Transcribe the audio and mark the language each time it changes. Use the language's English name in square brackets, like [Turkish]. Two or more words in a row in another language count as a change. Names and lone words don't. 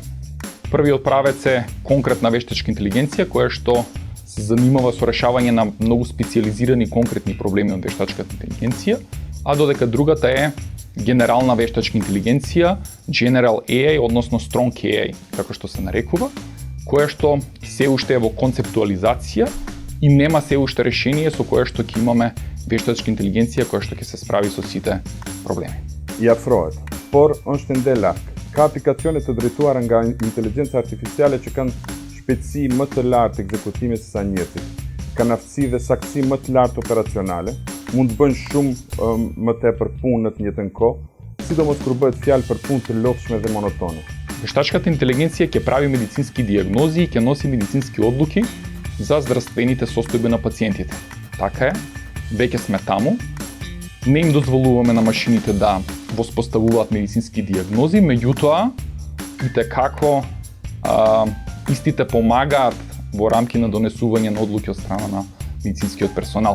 [Macedonian] Првиот правец е конкретна вештачка интелигенција, која што се занимава со решавање на многу специјализирани конкретни проблеми од вештачката интелигенција, а додека другата е генерална вештачка интелигенција, [English] General AI, [Macedonian] односно [English] Strong AI, [Macedonian] како што се нарекува, која што се уште е во концептуализација и нема се уште решение со кое што ќе имаме вештачка интелигенција која што ќе се справи со сите проблеми. [Albanian] I afrohet, por është ende larg. Ka aplikacione të drejtuara nga inteligjenca artificiale që kanë shpejtësi më të lartë ekzekutimi se sa njerëzit. Kanë aftësi dhe saktësi më të lartë operacionale, mund të bëjnë shumë më tepër punë në të njëjtën kohë, sidomos kur bëhet fjalë për punë të lodhshme dhe monotone. [Macedonian] Вештачката интелигенција ќе прави медицински дијагнози и ќе носи медицински одлуки за здравствените состојби на пациентите. Така е, веќе сме таму. Не им дозволуваме на машините да воспоставуваат медицински дијагнози, меѓутоа итекако истите помагаат во рамки на донесување на одлуки од страна на медицинскиот персонал.